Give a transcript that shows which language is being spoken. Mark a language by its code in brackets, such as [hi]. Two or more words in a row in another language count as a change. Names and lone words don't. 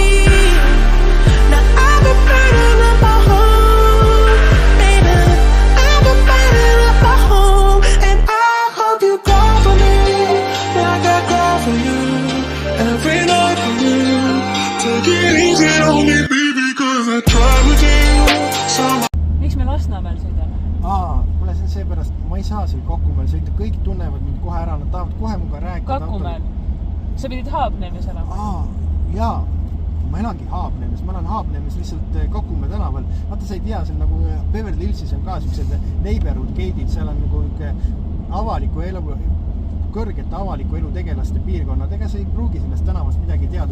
[en] Now I've been burning up my home, baby. I've been burning up my home, and I hope you go for me like I go for you every night for you. Take it easy on me, baby, 'cause I try with you. [et] Miks me Lasnamäel sõidame? Kuule, see on seepärast, ma ei saa seal Kakumäel sõita, kõik tunnevad mind kohe ära, nad tahavad kohe muga rääkida. Kakumäel? Sa pidid Haapneemis elama? Jaa, ma elangi Haapneemis, ma elan Haapneemis lihtsalt Kakumäe tänaval. Vaata, sa ei tea, see on nagu Beverly Hillsis on ka siuksed [en] neighborhood gate'id, [et] seal on nagu avaliku elu, kõrgete avaliku elu tegelaste piirkonnad, ega sa ei pruugi sellest tänavast midagi teada.